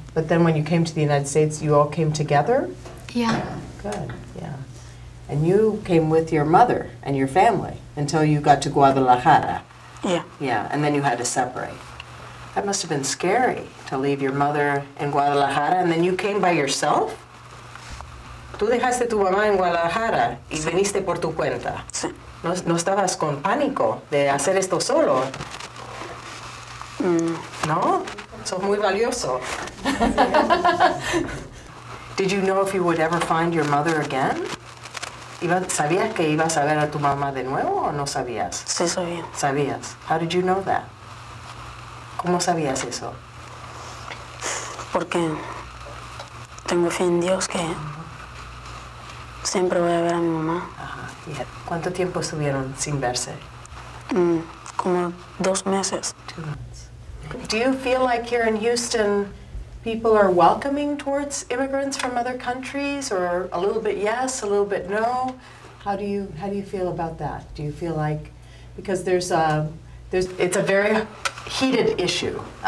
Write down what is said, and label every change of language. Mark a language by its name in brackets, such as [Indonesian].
[English] But then when you came to the United States, you all came together? Yeah. Good, yeah. And you came with your mother and your family until you got to Guadalajara. Yeah. Yeah, and then you had to separate. That must have been scary to leave your mother in Guadalajara, and then you came by yourself? [Spanish] Tú dejaste tu mamá en Guadalajara y viniste por tu cuenta. Sí. ¿No estabas con pánico de hacer esto solo? ¿No? Sos muy valioso. [English] Did you know if you would ever find your mother again? [Spanish] ¿Sabías que ibas a ver a tu mamá de nuevo o no sabías? Sí, sabía. Sabías. [English] How did you know that? [Spanish] ¿Cómo sabías eso? Porque tengo fe en Dios que siempre voy a ver a mi mamá. Ajá. ¿Cuánto tiempo estuvieron sin verse? Como 2 meses. [English] 2 months. Do you feel like here in Houston people are welcoming towards immigrants from other countries, or a little bit yes, a little bit no? How do you feel about that? Do you feel like, because it's a very heated issue.